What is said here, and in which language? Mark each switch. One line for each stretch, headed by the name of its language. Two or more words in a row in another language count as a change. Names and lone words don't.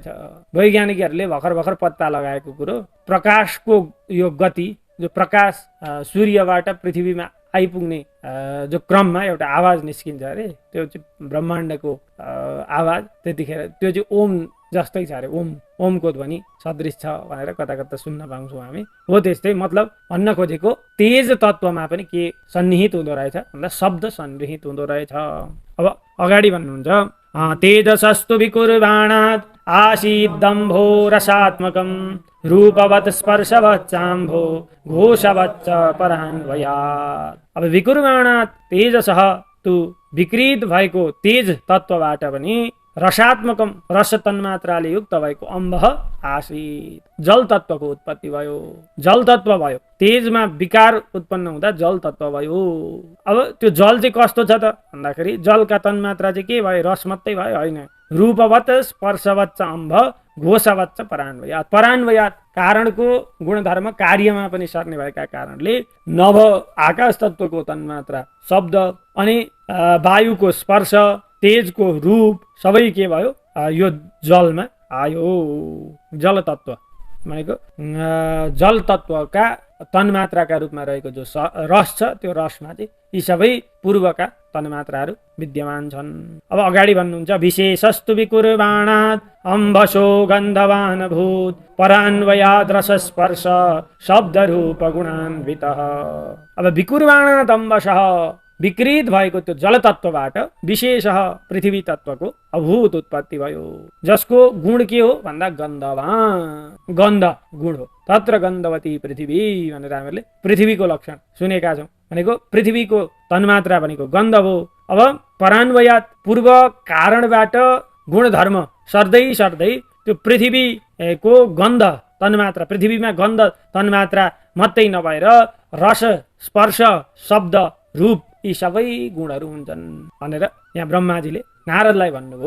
Nepali: वैज्ञानिकहरूले भर्खर पत्ता लगाएको कुरो, प्रकाशको यो गति, जो प्रकाश सूर्यबाट पृथ्वीमा आइपुग्ने जो क्रममा एउटा आवाज निस्किन्छ अरे, त्यो चाहिँ ब्रह्माण्डको आवाज, त्यतिखेर त्यो चाहिँ ओम जस्तै छ अरे, ओमको ध्वनि सदृश छ भनेर कता सुन्न पाउँछौँ हामी। हो त्यस्तै मतलब भन्न खोजेको तेज तत्वमा पनि के सन्निहित हुँदो रहेछ भन्दा शब्द सन्निहित हुँदो रहेछ। अब अगाडि भन्नुहुन्छ
Sanskrit: तेजसस्तु विकुर्वाणात् आसीत् दम्भो रसात्मकं रूपवत् स्पर्शवत् चाम्भो घोषवच्च परान्वयात्।
Nepali: अब
Sanskrit: विकुर्वाणात् तेजसः तु
Nepali: विकृत भएको तेज तत्वबाट पनि रसात्मकम, रस तन्मात्राले युक्त भएको
Sanskrit: अम्बः आसीत्,
Nepali: जल तत्वको उत्पत्ति भयो, जल तत्व भयो। तेजमा विकार उत्पन्न हुँदा जल तत्व भयो। अब त्यो जल चाहिँ कस्तो छ त भन्दाखेरि जलका तन्मात्रा चाहिँ के भयो, रस मात्रै भयो होइन।
Sanskrit: रूपवत् स्पर्शवच्च अम्भ घोषवच्च परान्वयात्, परान्वयात्
Nepali: कारणको गुणधर्म कार्यमा पनि सर्ने भएका कारणले नभ आकाश तत्वको तन्मात्रा शब्द, अनि वायुको स्पर्श, तेजको रूप सबै के भयो, यो जलमा आयो। जल तत्व भनेको जल तत्वका तन्मात्राका रूपमा रहेको जो रस छ, त्यो रसमा चाहिँ यी सबै पूर्वका तन्मात्राहरू विद्यमान छन्। अब अगाडि भन्नुहुन्छ
Sanskrit: विशेषस्तु विकुर्वाणात् अम्भसो गन्धवान् भूत् परान्वयात् रस स्पर्श शब्द रूप गुणान्वितः।
Nepali: अब
Sanskrit: विकुर्वाणात् अम्भसः,
Nepali: विकृत भएको त्यो जल तत्वबाट विशेष पृथ्वी तत्वको अभूत उत्पत्ति भयो, जसको गुण के हो भन्दा गन्धवान, गन्ध गुण हो।
Sanskrit: तत्र गन्धवती पृथ्वी
Nepali: भनेर हामीले पृथ्वीको लक्षण सुनेका छौँ। भनेको पृथ्वीको तन्मात्रा भनेको गन्ध हो। अब परान्वयात् पूर्व कारणबाट गुणधर्म सर्दै त्यो पृथ्वीको गन्ध तन्मात्रा, पृथ्वीमा गन्ध तन्मात्रा मात्रै नभएर रस स्पर्श शब्द रूप यी सबै गुणहरू हुन्छन् भनेर यहाँ ब्रह्माजीले नारदलाई भन्नुभयो।